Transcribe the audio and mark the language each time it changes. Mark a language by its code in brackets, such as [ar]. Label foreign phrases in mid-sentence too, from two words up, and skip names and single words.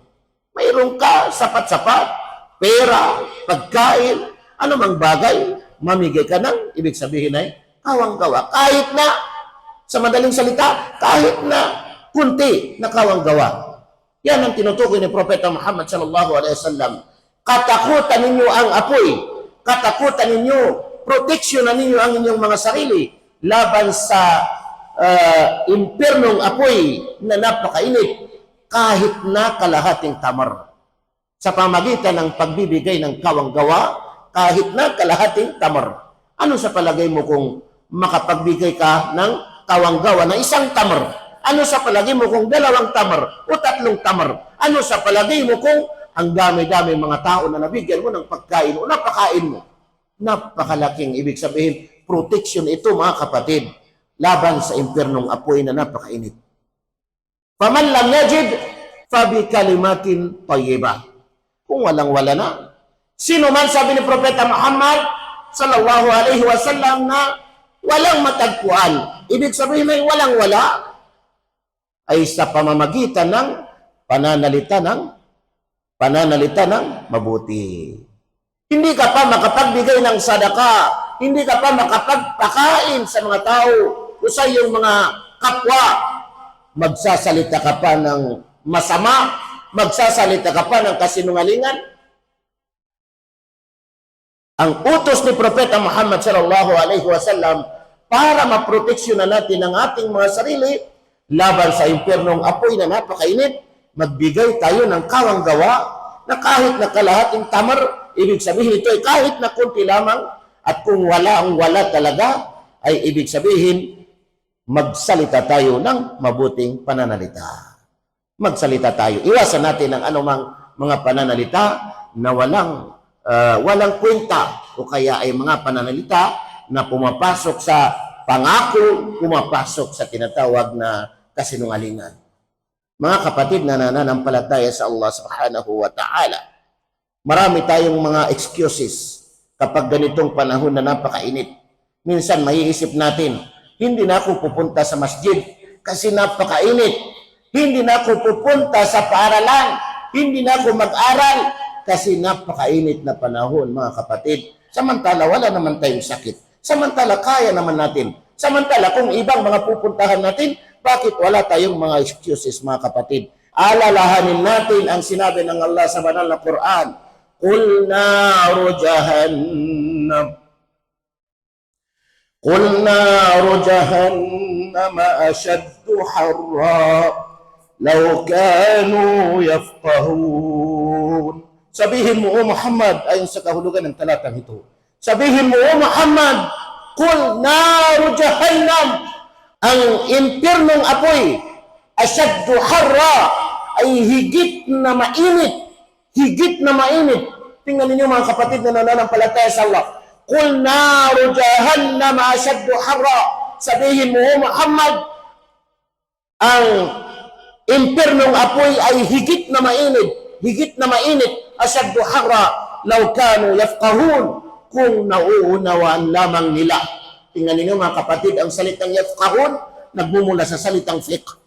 [tl] Mayroon ka sapat-sapat, pera, pagkain, anumang bagay, mamigay ka ng, ibig sabihin ay kawang gawa. Kahit na, sa madaling salita, kahit na kunti na kawang gawa. Yan ang tinutukoy ni Propeta Muhammad [ar] صلى الله عليه وسلم. [tl] Katakutan ninyo ang apoy. Katakutan ninyo, proteksyonan ninyo ang inyong mga sarili laban sa impernong apoy na napakainit kahit na kalahating tamar. Sa pamagitan ng pagbibigay ng kawang gawa, kahit na kalahating tamar. Ano sa palagay mo kung makapagbigay ka ng kawang gawa na isang tamar? Ano sa palagay mo kung 2 tamar o 3 tamar? Ano sa palagay mo kung ang dami-dami mga tao na nabigyan mo ng pagkain o napakain mo? Napakalaking ibig sabihin, protection ito, mga kapatid, laban sa impernong apoy na napakainit. [ar] فمن لم يجد فبكلمة طيبة. [tl] Kung walang-wala na. Sino man, sabi ni Propeta Muhammad [ar] صلى الله عليه وسلم, [tl] na walang matagpuan, ibig sabihin ay walang-wala, ay sa pamamagitan ng pananalita ng mabuti. Hindi ka pa makapagbigay ng sadaka, hindi ka pa makapagpakain sa mga tao o sa iyong mga kapwa. Magsasalita ka pa ng masama, magsasalita ka pa ng kasinungalingan. Ang utos ni Propeta Muhammad [ar] صلى الله عليه وسلم [tl] para maproteksyonan natin ang ating mga sarili laban sa impernong apoy na napakainit, magbigay tayo ng kawang gawa na kahit na kalahating tamar, ibig sabihin ito ay kahit na kunti lamang, at kung wala ang wala talaga, ay ibig sabihin magsalita tayo ng mabuting pananalita. Magsalita tayo. Iwasan natin ang anumang mga pananalita na walang kwenta o kaya ay mga pananalita na pumapasok sa pangako, pumapasok sa tinatawag na kasinungalingan. Mga kapatid na nananampalataya sa Allah [ar] سبحانه وتعالى, [tl] marami tayong mga excuses kapag ganitong panahon na napakainit. Minsan maiisip natin, hindi na ako pupunta sa masjid kasi napakainit. Hindi na ako pupunta sa paaralan. Hindi na ako mag-aral kasi napakainit na panahon, mga kapatid. Samantala, wala naman tayong sakit. Samantala, kaya naman natin. Samantala, kung ibang mga pupuntahan natin, bakit wala tayong mga excuses, mga kapatid? Alalahanin natin ang sinabi ng Allah sa banal na Quran. [ar] قل نار جهنم أشد حرا لو كانوا يفقهون. [tl] Sabihin mo, O Muhammad, ayon sa kahulugan ng talatang ito. Sabihin mo, O Muhammad, [ar] قل نار جهنم, [tl] ang impyernong apoy, [ar] أشد حرا, [tl] ay higit na mainit. Higit na mainit. Tingnan ninyo, mga kapatid na nananampalataya sa Allah. [ar] قل نار جهنم أشد حرا. [tl] Sabihin mo, O Muhammad, ang impernong apoy ay higit na mainit, [ar] أشد حرا لو كانوا يفقهون, [tl] kung nauunawaan lamang nila. Tingnan ninyo mga kapatid, ang salitang yafqahun, nagmumula sa salitang fiqh.